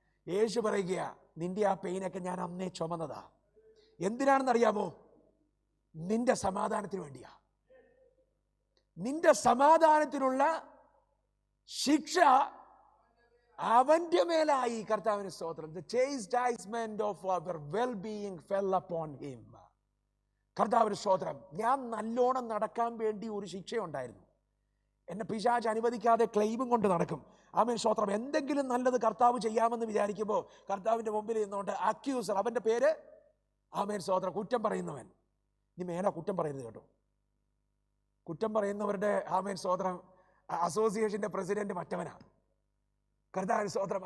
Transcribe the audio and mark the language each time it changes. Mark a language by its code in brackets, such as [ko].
[ml] യേശു പറയുക, നിന്റെ ആ പെയിനൊക്കെ ഞാൻ അന്നേ ചുമന്നതാ. എന്തിനാണെന്നറിയാമോ? നിന്റെ സമാധാനത്തിന് വേണ്ടിയാ. നിന്റെ സമാധാനത്തിനുള്ള ശിക്ഷ അവന്റെ മേലായി. കർത്താവിന് സ്തോത്രം. [en] The chastisement of our well-being fell upon him. [ml] കർത്താവിന് സ്തോത്രം. ഞാൻ നല്ലോണം നടക്കാൻ വേണ്ടി ഒരു ശിക്ഷയുണ്ടായിരുന്നു. എന്നെ പിശാച് അനുവദിക്കാതെ ക്ലെയിമും കൊണ്ട് നടക്കും. ആമേൻ സ്തോത്രം. എന്തെങ്കിലും നല്ലത് കർത്താവ് ചെയ്യാമെന്ന് വിചാരിക്കുമ്പോൾ കർത്താവിന്റെ മുമ്പിൽ നിന്നുകൊണ്ട് അക്യൂസർ, അവന്റെ പേര് ആമേൻ സ്തോത്രം, കുറ്റം പറയുന്നവൻ. നീ മേലെ കുറ്റം പറയരുത് കേട്ടോ. കുറ്റം പറയുന്നവരുടെ ആമേൻ സ്തോത്രം അസോസിയേഷന്റെ പ്രസിഡന്റ് മറ്റവനാണ്. കർത്താവിന് സ്തോത്രം.